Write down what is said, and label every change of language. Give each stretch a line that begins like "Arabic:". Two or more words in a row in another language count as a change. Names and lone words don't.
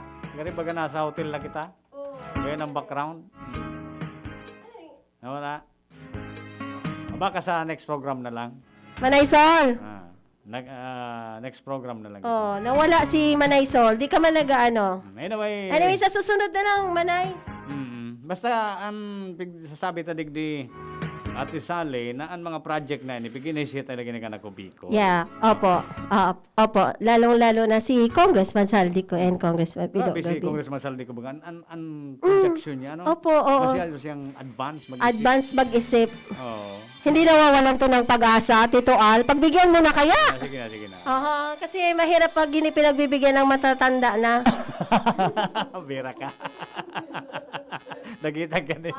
Bikol: Gari baga nasa hotel na kita?
Filipino: Gaya ng background? Nawala? Baka sa
English: next program
Filipino: na lang. Manay Sol.
English: Next program
Filipino: na lang. Nawala si Manay Sol. Di ka man Anyway, sa susunod na lang, Manay.
Bikol: basta ang sasabi ta digdi Ate Sally na ang mga project na ini piginisiya talaga ni kanako Bicol.
Filipino: Yeah, opo. Opo, lalong-lalo na si Congressman Saldico and Congressman Pido. Grabe si Congressman Saldico baga ang projection niya, no? Opo, oo. Masyado siyang mag-isip. Advance mag-isip. Oo. Hindi nawawalan to ng pag-asa, Tito Al. Pagbigyan mo na kaya. Sige na. Kasi mahirap pag pinagbibigyan ng matatanda na.
Bikol: Bira ka. Nagita ka ni.